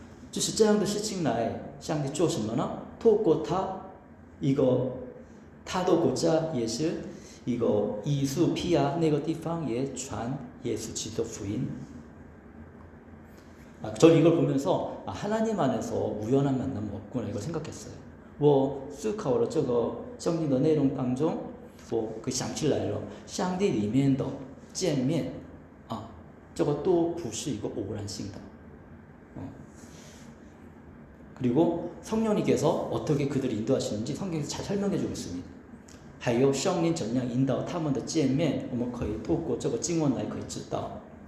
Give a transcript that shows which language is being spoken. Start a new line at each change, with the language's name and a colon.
Chinese: 就是这样的事情来上帝做什么呢？透过他的国家也是一个以苏皮亚那个地方也传耶稣基督福音。
Korean: 저는 이걸 보면서 하나님 안에서 우연한 만남은 없구나 이걸 생각했어요.
Chinese: 我思考了这个圣经的内容当中，我想起来了，上帝里面的见面这个都不是一个偶然性的。
Korean: 그리고 성령님께서 어떻게 그들을 인도하시는지 성경에서 잘 설명해 주고 있습니다.
Chinese: 还有圣灵怎样引导他们的见面，我们可以透过这个经文来可以知道。